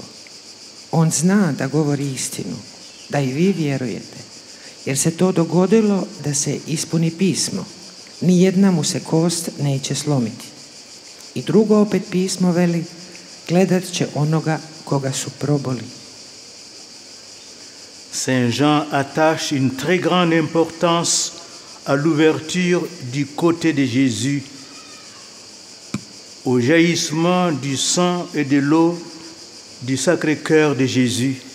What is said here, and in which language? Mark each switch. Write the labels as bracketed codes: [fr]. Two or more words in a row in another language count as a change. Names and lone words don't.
[hr] On zna da govori istinu, da i vi vjerujete, jer se to dogodilo da se ispuni pismo. Nijedna mu se kost neće slomiti. I drugo opet pismo veli: gledat će onoga koga su proboli. [fr] Saint Jean attache une très grande importance à l'ouverture du côté de Jésus, au jaillissement du sang et de l'eau du Sacré-Cœur de Jésus.